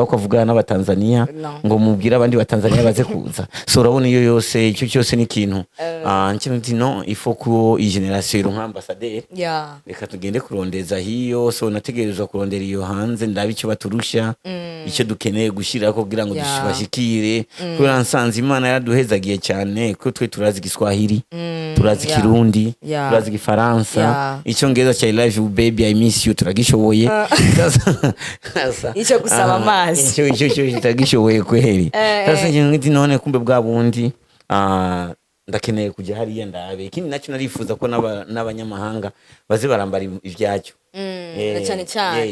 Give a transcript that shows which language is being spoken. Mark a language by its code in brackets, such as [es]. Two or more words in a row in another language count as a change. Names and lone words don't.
[rn] ko avugana n'abatanzania ngo mubwira abandi batanzania baze kuza so urabona iyo yose icyo cyose ni ikintu nti no ifo ko iyi generation ironka ambassadeur reka tugende kurondeza hiyo so nategerezwa kurondera iyo hanze ndabe icyo baturusha icyo dukeneye gushira ko kugira ngo dushibashikire kubera nsanze Imana yaraduhezagiye cyane ko twe turazi Giswahili turazi Kirundi turazi Gifaransa icyongereza cya [en] I love you baby I miss you [rn] turagishoboye icyo gusaba amazi icyo tagishoboye [sw] kweli sasa [rn] ngiti none kumbe bwa bundi ndakeneye kujya hariya ndabe ikindi nacyo narifuza ko n'abanyamahanga baze barambara ivyacyo cyane